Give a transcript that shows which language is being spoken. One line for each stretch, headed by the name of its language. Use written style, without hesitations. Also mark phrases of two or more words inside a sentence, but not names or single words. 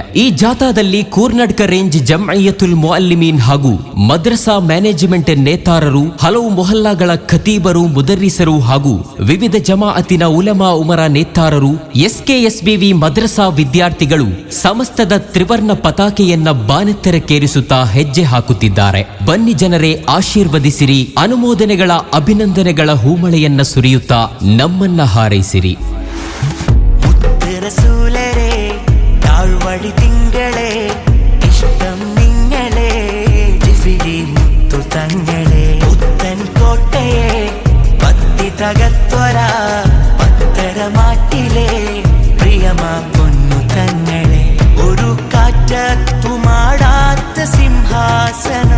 Kannada: ಈ ಜಾಥಾದಲ್ಲಿ ಕರ್ನಾಟಕ ರೇಂಜ್ ಜಮ್ಇಯ್ಯತುಲ್ ಮುಅಲ್ಲಿಮೀನ್ ಹಾಗೂ ಮದ್ರಸಾ ಮ್ಯಾನೇಜ್ಮೆಂಟ್ ನೇತಾರರು, ಹಲವು ಮೊಹಲ್ಲಾಗಳ ಖತೀಬರು, ಮುದರ್ರಿಸರು ಹಾಗೂ ವಿವಿಧ ಜಮಾಅತಿನ ಉಲಮಾ ಉಮರ ನೇತಾರರು, ಎಸ್ಕೆಎಸ್ಬಿವಿ ಮದ್ರಸಾ ವಿದ್ಯಾರ್ಥಿಗಳು ಸಮಸ್ತದ ತ್ರಿವರ್ಣ ಪತಾಕೆಯನ್ನ ಬಾನೆತ್ತರಕ್ಕೇರಿಸುತ್ತಾ ಹೆಜ್ಜೆ ಹಾಕುತ್ತಿದ್ದಾರೆ. ಬನ್ನಿ ಜನರೇ, ಆಶೀರ್ವದಿಸಿರಿ, ಅನುಮೋದನೆಗಳ ಅಭಿನಂದನೆಗಳ ಹೂಮಳೆಯನ್ನ ಸುರಿಯುತ್ತಾ ನಮ್ಮನ್ನ ಹಾರೈಸಿರಿ.
Malayalam: മുത്തരസൂലരെ താഴ്വഴി തിങ്കളെ ഇഷ്ടം നിങ്ങളെ ജിഫിരി മുത്തു തങ്ങളെ പുത്തൻ കോട്ടയെ പത്തി തകർത്തൊര പത്തരമാറ്റിലെ പ്രിയമാ പൊന്നു തങ്ങളെ ഒരു കാറ്റത്തുമാടാത്ത സിംഹാസനം